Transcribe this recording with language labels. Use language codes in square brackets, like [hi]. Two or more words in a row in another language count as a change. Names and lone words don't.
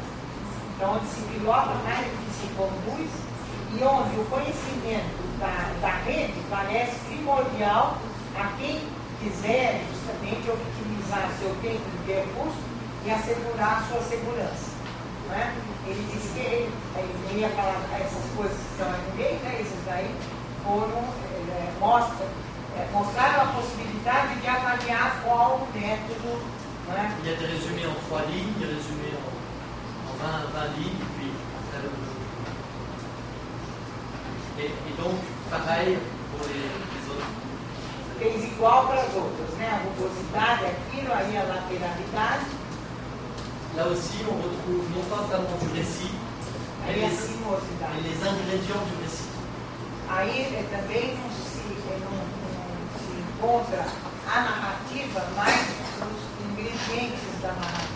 [pt] Então, onde se pilota mais do que se conduz, e onde o conhecimento da rede parece primordial a quem quiser justamente otimizar seu tempo de percurso e assegurar a sua segurança. Ele disse que ele ia falar essas coisas que estão aí no meio, esses daí foram, mostraram a possibilidade de avaliar qual o método. [fr] Il y a des résumés en 3 lignes, des résumés en 20 lignes, puis après et donc, pareil pour les autres. [pt] Fez igual para as outras, a rugosidade, aquilo, aí a lateralidade. [fr] Là aussi, on retrouve non pas vraiment du récit, mais les ingrédients du récit. [pt] Aí também não se encontra a narrativa, mas os ingredientes da narrativa.